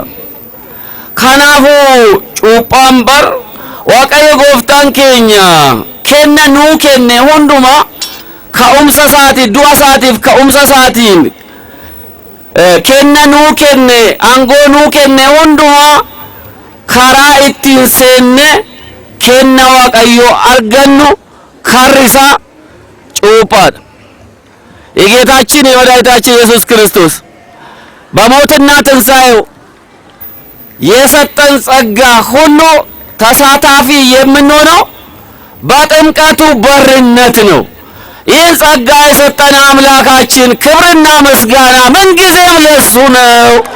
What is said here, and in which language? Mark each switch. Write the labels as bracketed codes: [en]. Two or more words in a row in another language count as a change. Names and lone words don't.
[om] Kanaafuu cuuphaan bar Waaqayyo gooftaan keenya kenna nuu kenne hunduma ka'umsa isaatiif du'a isaatiif ka'umsa isaatiin kenna nuu kenne aangoo nuu kenne hunduma karaa ittiin seenne kenna Waaqayyo argannu karrisa cuuphaadha. [am] የጌታችን የመድኃኒታችን ኢየሱስ ክርስቶስ በሞትና ትንሣኤው የሰጠን ጸጋ ሁሉ ተሳታፊ የምንሆነው በጥምቀቱ በርነት ነው። ይህን ጸጋ የሰጠን አምላካችን ክብርና ምስጋና ምንጊዜም ለሱ ነው።